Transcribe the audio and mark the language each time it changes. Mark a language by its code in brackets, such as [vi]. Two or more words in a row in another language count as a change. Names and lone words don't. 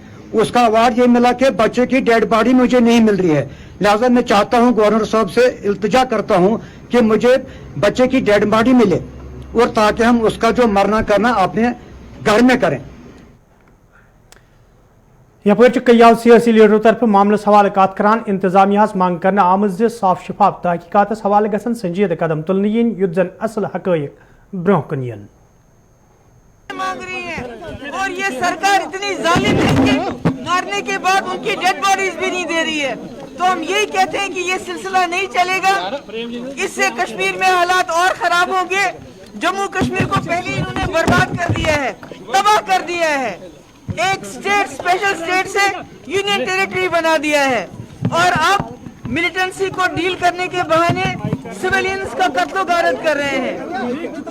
[hi] उसका अवार्ड ये मिला कि बच्चे की [en] dead body [hi] मुझे नहीं मिल रही है। लिहाजा मैं चाहता हूं, गवर्नर साहब से इल्तिजा करता हूं कि मुझे बच्चे की [en] dead body [hi] मिले और ताकि हम उसका जो मरना करना अपने घर में करें। [ks] यपर कई सियासी लीडरों तरफ मामलस हवाले कत करान इंतजामिया मांग करना आमज साफ शफाफ तहकीकात हवाले गसन संजीद कदम तुलन yin युत जन असल हकैक ब्रोह कन यन। [hi] मांग रही है और ये सरकार इतनी जालिम है कि मारने के बाद उनकी [en] dead bodies [hi] भी नहीं दे रही है। तो हम यही कहते हैं कि ये सिलसिला नहीं चलेगा, इससे कश्मीर में हालात और खराब होंगे। जम्मू कश्मीर को पहले इन्होंने बर्बाद कर दिया है, तबाह कर दिया है, एक [en] state special state [hi] से [en] union territory [hi] बना दिया है और अब मिलिटेंसी को डील करने के बहाने सिविलियंस का कत्लो गारत कर रहे हैं।